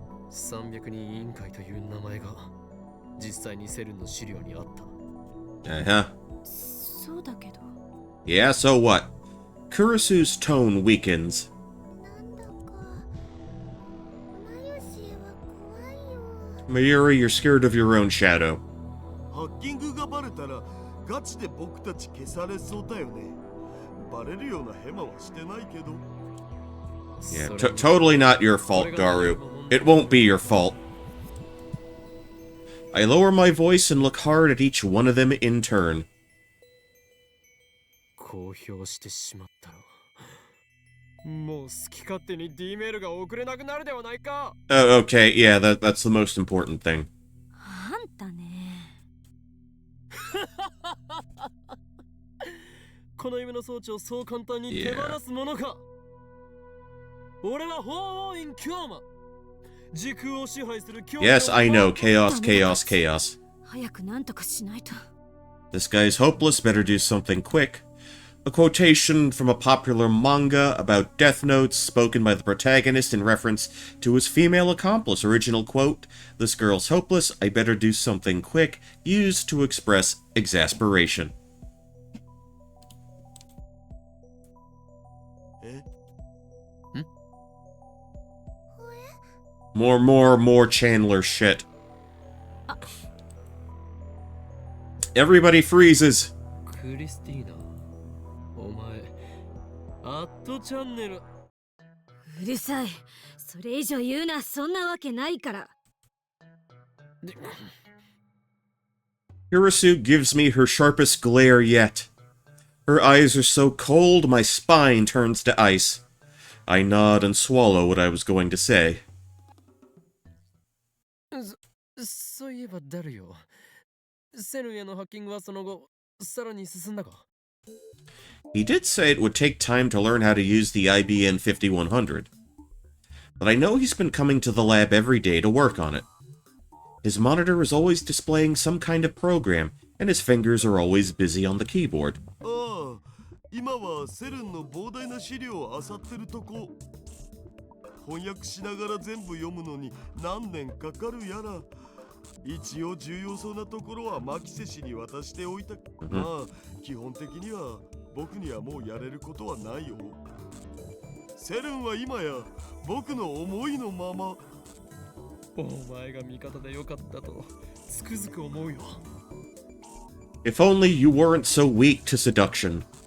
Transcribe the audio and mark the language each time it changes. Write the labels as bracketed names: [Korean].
[Japanese] 300人委員会という名前が実際にセルンの資料にあった。 Uh-huh. そうだけど。 [English] Yeah, so what? Kurisu's tone weakens. [Japanese] なんだかマユシーは怖いよ。 [English] Mayuri, you're scared of your own shadow. [Japanese] ハッキングがバレたらガチで僕たち消されそうだよね。バレるようなヘマはしてないけど。 [English] Yeah, totally not your fault, Daru. It won't be your fault. I lower my voice and look hard at each one of them in turn. [Japanese] 公表してしまったら、もう好き勝手に D メールが送れなくなるではないか。 [English] Oh, okay, yeah, that's the most important thing. [Japanese] あんたね。この夢の装置をそう簡単に手放すものか。俺は法王院京馬。時空を支配する京馬。 [English] Yes, I know. Chaos, chaos, chaos. [Japanese] 早くなんとかしないと。 [English] This guy's hopeless, better do something quick. A quotation from a popular manga about death notes spoken by the protagonist in reference to his female accomplice. Original quote, "This girl's hopeless, I better do something quick," used to express exasperation. More Chandler shit. Everybody freezes. [Japanese] クリスティーナ、お前、アットチャンネル。うるさい。それ以上言うな。そんなわけないから。 [English] Hirasu gives me her sharpest glare yet. Her eyes are so cold my spine turns to ice. I nod and swallow what I was going to say. [Japanese] そういえばダルよ。セルンへのハッキングはその後、さらに進んだか？ [English] He did say it would take time to learn how to use the IBM 5100. But I know he's been coming to the lab every day to work on it. His monitor is always displaying some kind of program, and his fingers are always busy on the keyboard. [Japanese] ああ、今はセルンの膨大な資料を漁ってるとこ。翻訳しながら全部読むのに何年かかるやら。一応重要そうなところはマキセ氏に渡しておいた。まあ基本的には僕にはもうやれることはないよ。セルンは今や僕の思いのまま。お前が味方でよかったとつくづく思うよ。 [English] If only you weren't so weak to seduction.